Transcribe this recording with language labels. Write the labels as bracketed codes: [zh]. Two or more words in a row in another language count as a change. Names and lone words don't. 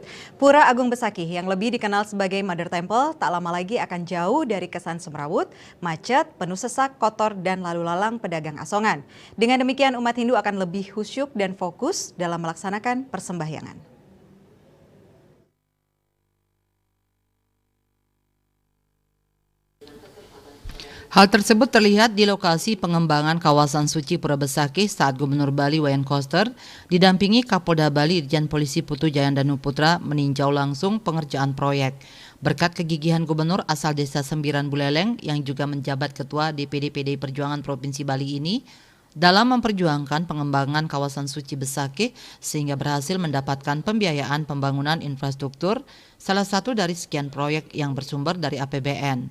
[id] Pura Agung Besakih yang lebih dikenal sebagai [en] Mother Temple [id] tak lama lagi akan jauh dari kesan semrawut, macet, penuh sesak, kotor, dan lalu lalang pedagang asongan. Dengan demikian umat Hindu akan lebih khusyuk dan fokus dalam melaksanakan persembahyangan. Hal tersebut terlihat di lokasi pengembangan kawasan suci Pura Besakih saat Gubernur Bali Wayan Koster didampingi Kapolda Bali Irjen Polisi Putu Jayandanu Putra meninjau langsung pengerjaan proyek. Berkat kegigihan Gubernur asal Desa Sembiran Buleleng yang juga menjabat Ketua DPD PDI Perjuangan Provinsi Bali ini, dalam memperjuangkan pengembangan kawasan suci Besakih sehingga berhasil mendapatkan pembiayaan pembangunan infrastruktur, salah satu dari sekian proyek yang bersumber dari APBN.